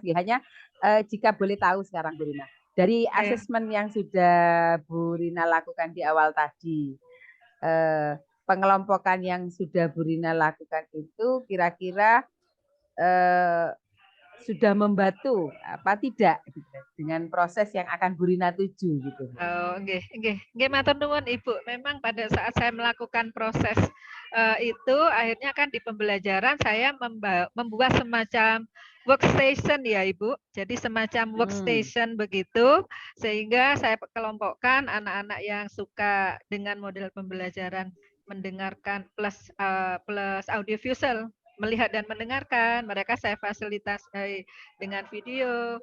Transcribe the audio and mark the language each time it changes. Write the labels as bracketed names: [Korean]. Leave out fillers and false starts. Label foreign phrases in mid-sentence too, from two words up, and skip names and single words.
[Indonesian] Hanya jika boleh tahu sekarang Bu Rina, dari asesmen yang sudah Bu Rina lakukan di awal tadi, pengelompokan yang sudah Bu Rina lakukan itu kira-kira sudah membantu apa tidak gitu, dengan proses yang akan Bu Rina tuju gitu. [Javanese] Nggih, matur nuwun Ibu. [Indonesian] Memang pada saat saya melakukan proses itu akhirnya kan di pembelajaran saya membuat semacam workstation ya Ibu. Jadi semacam workstation begitu, sehingga saya kelompokkan anak-anak yang suka dengan model pembelajaran mendengarkan plus audiovisual, melihat dan mendengarkan, mereka saya fasilitasi dengan video.